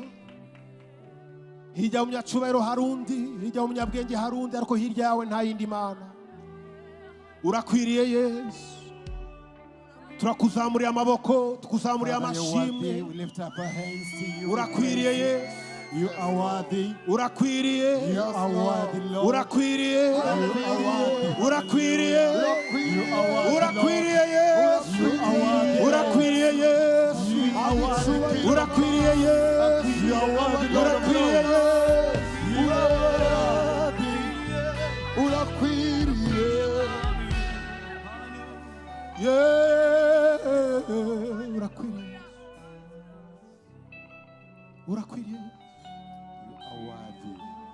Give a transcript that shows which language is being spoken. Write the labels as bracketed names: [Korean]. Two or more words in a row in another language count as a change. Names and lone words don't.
[Kinyarwanda] Hirya y'umunyacubahiro harundi. Hirya y'umunyabwenge harundi. Ariko hirya yawe nta yindi mana. Urakwiriye Yesu. Turakuzamuriye amaboko. Tukuzamuriye amashimwe. Urakwiriye Yesu. [English] You are worthy. [Kinyarwanda] Urakwiriye. [English] You are worthy, Lord. [Kinyarwanda] Urakwiriye. [English] You are worthy. [Kinyarwanda] Urakwiriye. [English] You are worthy, [Kinyarwanda] Urakwiriye [English] Lord. Yesu. You are worthy. [Kinyarwanda] Urakwiriye Yesu. [English] You are worthy. [Kinyarwanda] Urakwiriye Yesu. [English] You are worthy, Lord of [Kinyarwanda] Urakwiriye [English] Lords. Yesu. You are worthy. [Kinyarwanda] Urakwiriye. Yeah. Urakwiriye. Urakwiriye. [English] You are worthy.